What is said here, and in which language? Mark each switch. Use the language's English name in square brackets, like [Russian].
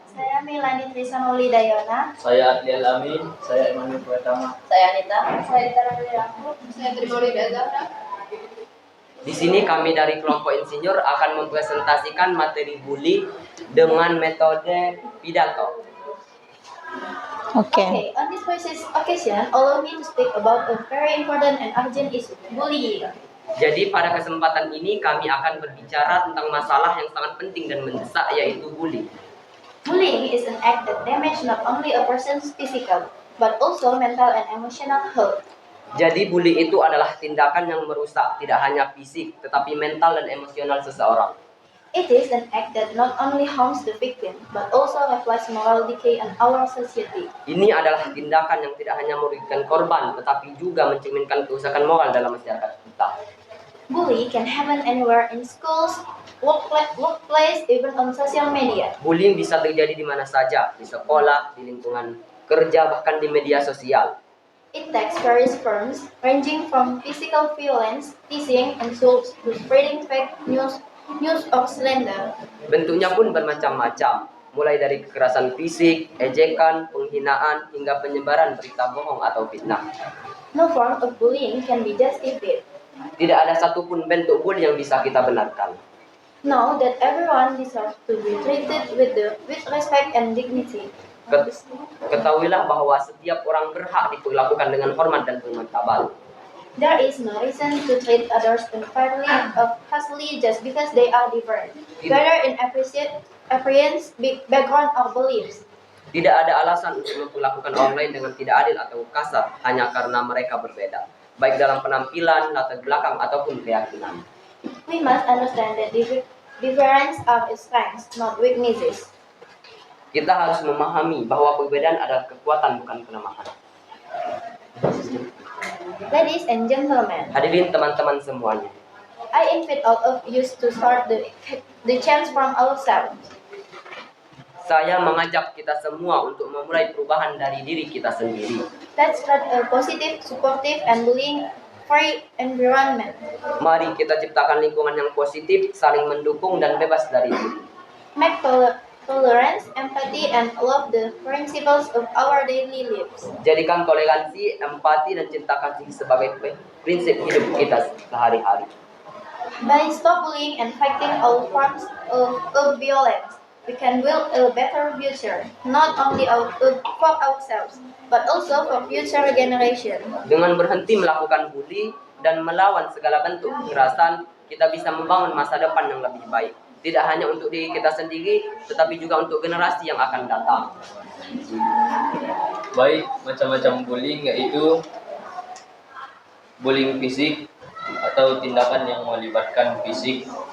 [Indonesian] Saya Milani Trisanoli Dayona. Saya Adliel Amin, saya Emmanuel Pratama. Saya Anita. Saya Dita Ramli. Saya Trimoli Dazafra. Di sini kami dari kelompok insinyur akan mempresentasikan materi bully dengan metode pidato. Oke. [English] On this occasion, allow me to speak about a very important and urgent issue, bullying. [Indonesian] Jadi pada kesempatan ini kami akan berbicara tentang masalah yang sangat penting dan mendesak, yaitu bully. [English] Bullying is an act that damages not only a person's physical, but also mental and emotional health. [Indonesian] Jadi bully itu adalah tindakan yang merusak tidak hanya fisik, tetapi mental dan emosional seseorang. [English] It is an act that not only harms the victim, but also reflects moral decay in our society. [Indonesian] Ini adalah tindakan yang tidak hanya merugikan korban, tetapi juga mencerminkan kerusakan moral dalam masyarakat kita. [English] Bully can happen anywhere in schools, workplace, even on social media. [Indonesian] Bullying bisa terjadi di mana saja, di sekolah, di lingkungan kerja, bahkan di media sosial. [English] It takes various forms, ranging from physical violence, teasing, insults, to spreading fake news or slander. [Indonesian] Bentuknya pun bermacam-macam, mulai dari kekerasan fisik, ejekan, penghinaan, hingga penyebaran berita bohong atau fitnah. [English] No form of bullying can be justified. [Indonesian] Tidak ada satupun bentuk bully yang bisa kita benarkan. [English] Know that everyone deserves to be treated with respect and dignity. [Indonesian] Ketahuilah bahwa setiap orang berhak diperlakukan dengan hormat dan bermartabat. [English] There is no reason to treat others unfairly or harshly just because they are different, whether in appearance, background, or beliefs. [Indonesian] Tidak ada alasan untuk memperlakukan orang lain dengan tidak adil atau kasar hanya karena mereka berbeda, baik dalam penampilan, latar belakang, ataupun keyakinan. [English] We must understand that difference are strengths, not weaknesses. [Indonesian] Kita harus memahami bahwa perbedaan adalah kekuatan, bukan kelemahan. [English] Ladies and gentlemen, [Indonesian] Hadirin teman-teman semuanya, [English] I invite all of you to start the change from ourselves. [Indonesian] saya mengajak kita semua untuk memulai perubahan dari diri kita sendiri. [English] Let's start a positive, supportive, and bullying-free environment. [Indonesian] Mari kita ciptakan lingkungan yang positif, saling mendukung, dan bebas dari bully. [English] Make tolerance, empathy, and love the principles of our daily lives. [Indonesian] Jadikan toleransi, empati, dan cinta kasih sebagai prinsip hidup kita sehari-hari. [English] By stop bullying and fighting all forms of violence, we can build a better future, not only for ourselves, but also for future generations. [Indonesian] Dengan berhenti melakukan bully dan melawan segala bentuk kekerasan, kita bisa membangun masa depan yang lebih baik. Tidak hanya untuk diri kita sendiri, tetapi juga untuk generasi yang akan datang. Baik, macam-macam bullying yaitu bullying fisik atau tindakan yang melibatkan fisik.